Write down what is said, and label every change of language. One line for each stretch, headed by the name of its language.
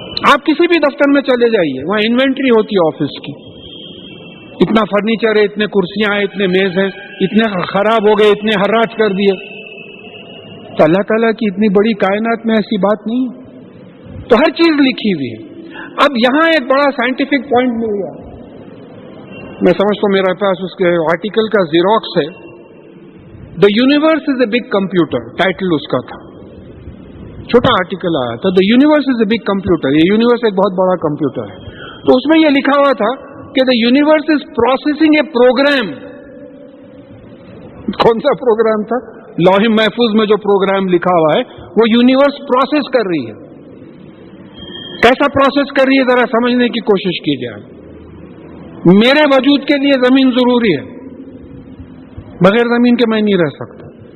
Urdu: آپ کسی بھی دفتر میں چلے جائیے, وہاں انوینٹری ہوتی ہے آفس کی, اتنا فرنیچر ہے, اتنے کرسیاں ہیں, اتنے میز ہیں, اتنے خراب ہو گئے, اتنے حراج کر دیے. تو اللہ تعالیٰ کی اتنی بڑی کائنات میں ایسی بات نہیں ہے, تو ہر چیز لکھی ہوئی ہے. اب یہاں ایک بڑا سائنٹیفک پوائنٹ مل گیا, میں سمجھتا ہوں میرے پاس اس کے آرٹیکل کا زیروکس ہے.
English: the universe is a big computer,
Urdu: title اس کا تھا, چھوٹا آرٹیکل آیا تھا,
English: The universe is a big computer.
Urdu: یہ یونیورس ایک بہت بڑا کمپیوٹر ہے. تو اس میں یہ لکھا ہوا تھا کہ
English: The universe is processing a program.
Urdu: کون سا پروگرام تھا؟ لوح محفوظ میں جو پروگرام لکھا ہوا ہے وہ یونیورس پروسیس کر رہی ہے. کیسا پروسیس کر رہی ہے ذرا سمجھنے کی کوشش کیجیے. میرے وجود کے لیے زمین ضروری ہے, بغیر زمین کے میں نہیں رہ سکتا.